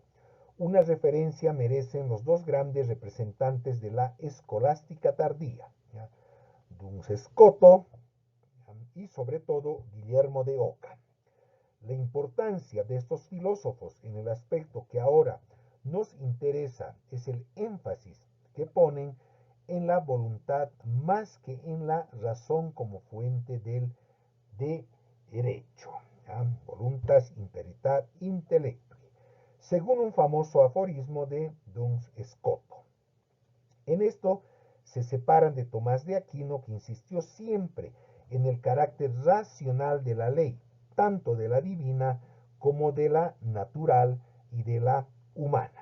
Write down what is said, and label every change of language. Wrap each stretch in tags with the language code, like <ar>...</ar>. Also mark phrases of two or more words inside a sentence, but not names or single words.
<es>Una referencia merecen los dos grandes representantes de la escolástica tardía, Duns Scoto y sobre todo Guillermo de Ockham. La importancia de estos filósofos en el aspecto que ahora nos interesa es el énfasis que ponen en la voluntad más que en la razón como fuente del derecho.</es> <la>Voluntas imperitat intellectui,</la> <es>según un famoso aforismo de Duns Scoto. En esto se separan de Tomás de Aquino, que insistió siempre en el carácter racional de la ley, tanto de la divina como de la natural y de la humana.</es>